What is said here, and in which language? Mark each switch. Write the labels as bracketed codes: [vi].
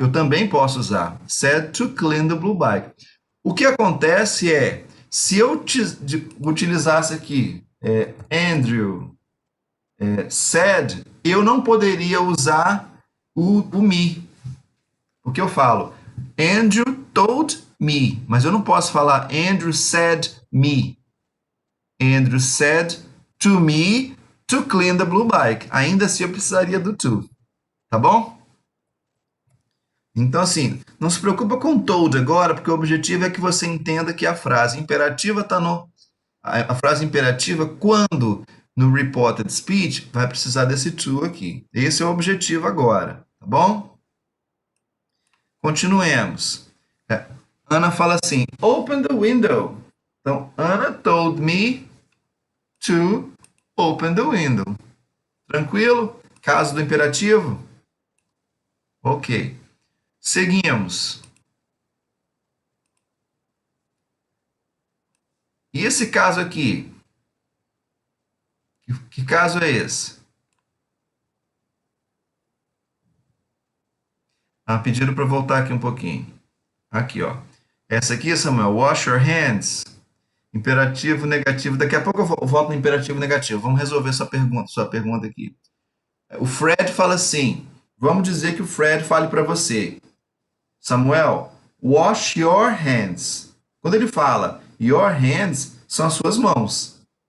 [pt] Eu também posso usar. [en] Said to clean the blue bike. [pt] O que acontece é, se eu utilizasse aqui Andrew said, eu não poderia usar o me. Porque eu falo [en] Andrew told me, [pt] mas eu não posso falar [en] Andrew said me. Andrew said to me to clean the blue bike. [pt] Ainda assim eu precisaria do to. Tá bom? Então, assim, não se preocupa com told agora, porque o objetivo é que você entenda que a frase imperativa está no. A frase imperativa, quando no reported speech, vai precisar desse to aqui. Esse é o objetivo agora, tá bom? Continuemos. Ana fala assim: [en] open the window. Então, Ana told me to open the window. [pt] Tranquilo? Caso do imperativo? Ok. Seguimos. E esse caso aqui? Que caso é esse? Pediram para voltar aqui um pouquinho. Aqui, ó. [en] Essa aqui, Samuel, wash your hands. [pt] Imperativo negativo. Daqui a pouco eu volto no imperativo negativo. Vamos resolver sua pergunta aqui. O Fred fala assim. Vamos dizer que o Fred fale para você. [en] Samuel, wash your hands. [pt] Quando ele fala your hands, são as suas mãos.